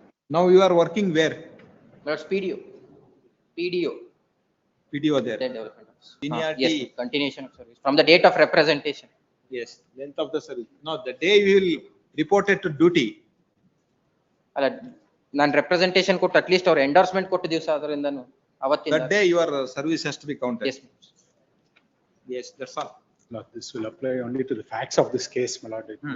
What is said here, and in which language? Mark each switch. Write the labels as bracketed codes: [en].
[en] Now you are working where? Lords, PDO PDO there. then development office. Seniority. Yes, continuation of service from the date of representation. Yes, length of the service. No, the day you will report it to duty. [kn] ಅಲ್ಲ ನಾನು representation ಕೊಟ್ಟು at least ಅವ್ರ endorsement ಕೊಟ್ಟು ದಿವಸ ಅದರಿಂದ ಅವತ್ತಿಂದ [en] That day your service has to be counted. Yes. Yes, that's all. Lord, this will apply only to the facts of this case, my lord.